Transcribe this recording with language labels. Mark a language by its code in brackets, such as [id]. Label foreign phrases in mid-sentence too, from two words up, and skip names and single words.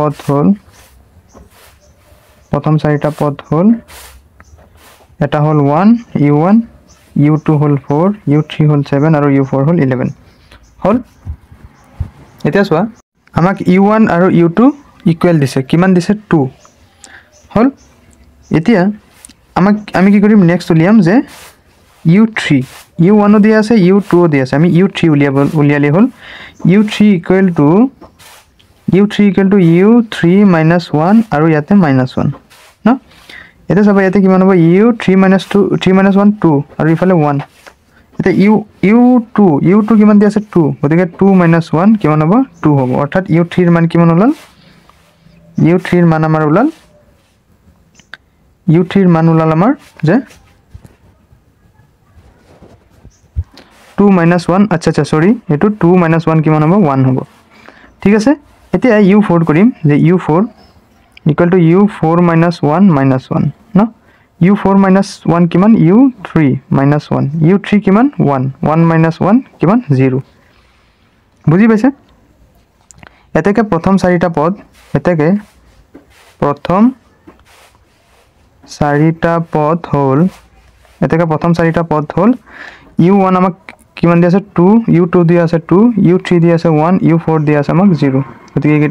[as] পদ হল এটা হল 1 u1 u2 হল 4 u3 হল 7 আৰু u4 হল 11 হল এতিয়া চোৱা আমাক u1 আৰু u2 ইকুৱেল দিছে কিমান দিছে 2 হল এতিয়া আমি কি কৰিম নেক্সট উলিয়াম যে u3 u1 দিয়া আছে u2 দিয়া আছে আমি u3 উলিয়ালে হল u3 [en] equal to [as] u3 minus 1 আৰু ইয়াতে minus 1 না এটা সবাই ইয়াতে কিমান হ'ব u3 minus 1 2 আৰু ইফালে 1 এটা u2 কিমান দি আছে 2 গতিকে 2 minus 1 কিমান হ'ব 2 হ'ব অৰ্থাৎ u3 এর মান কিমান ওলাল u3 এর মান আমাৰ ওলাল আমাৰ যে 2 minus 1 আচ্ছা সৰি এটো 2 minus 1 কিমান হ'ব 1 হ'ব ঠিক আছে এতিয়া u4 কৰিম যে u4 [en] equal to u4 minus 1 minus 1 no u4 minus 1 [as] কিমান u3 minus 1 u3 কিমান 1 minus 1 কিমান 0 বুজি পাইছে এতেকে প্ৰথম চাৰিটা পদ হল u1 আমাক কিমান দি আছে 2 u2 দি আছে 2 u3 দি আছে 1 u4 দি আছে আমাক 0 গতিকে এটা